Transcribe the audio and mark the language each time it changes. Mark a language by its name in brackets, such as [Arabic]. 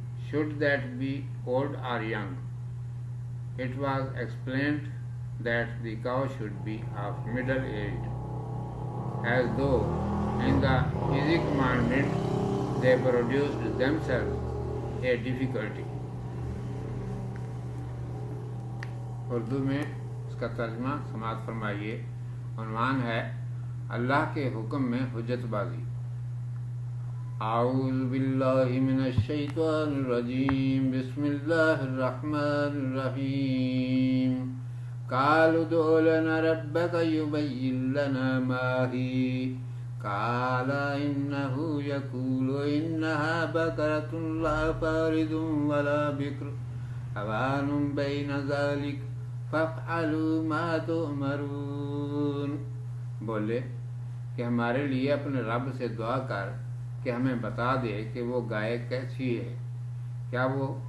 [English] Should that be old or young? It was explained that the cow should be of middle age, as though in the easy commandment they produced themselves a difficulty. [Urdu] Urdu میں اس کا ترجمہ سماعت فرمائیے. عنوان ہے اللہ کے حکم میں حجت بازی. [Arabic] اعوذ باللہ من الشیطان الرجیم. بسم اللہ الرحمن الرحیم. قالوا ادع لنا ربك يبين لنا ما هي قال إنه يقول إنها بقرة لا فارض ولا بكر حوان بین ذلک فافعلوا ما تؤمرون، [Urdu] بولے کہ ہمارے لیے اپنے رب سے دعا کر کہ ہمیں بتا دے کہ وہ گائے کیسی ہے۔ کیا وہ